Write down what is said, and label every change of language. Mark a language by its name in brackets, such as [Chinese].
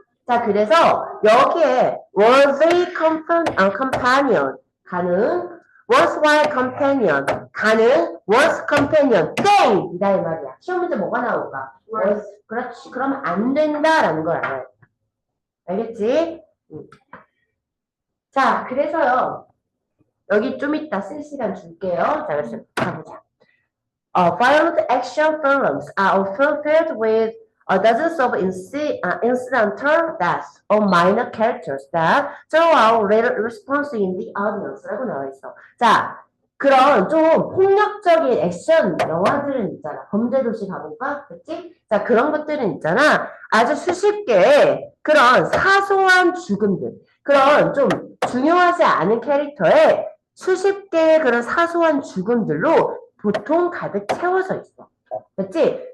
[Korean] 자, 그래서 여기에 [English] worthy companion [Korean] 가능, [English] worthwhile companion [Korean] 가능, [English] worth companion [Korean] 땡이다 이 말이야. 시험 문제 뭐가 나올까? 그렇지. 그러면 안 된다라는 걸 알아요. 알겠지? 자, 그래서요. 여기 좀 이따 쓸 시간 줄게요. 자, 그래서 가보자. [English] Violent action films are often filled with dozens of incidental deaths or minor characters that draw out little response in the audience [Korean] 라고 나와 있어. 자, 그런 좀 폭력적인 액션 영화들은 있잖아. 범죄도시 가볼까? 그치? 자, 그런 것들은 있잖아. 아주 수십 개의 그런 사소한 죽음들. 그런 좀 중요하지 않은 캐릭터의 수십 개의 그런 사소한 죽음들로 보통 가득 채워져 있어. 그치?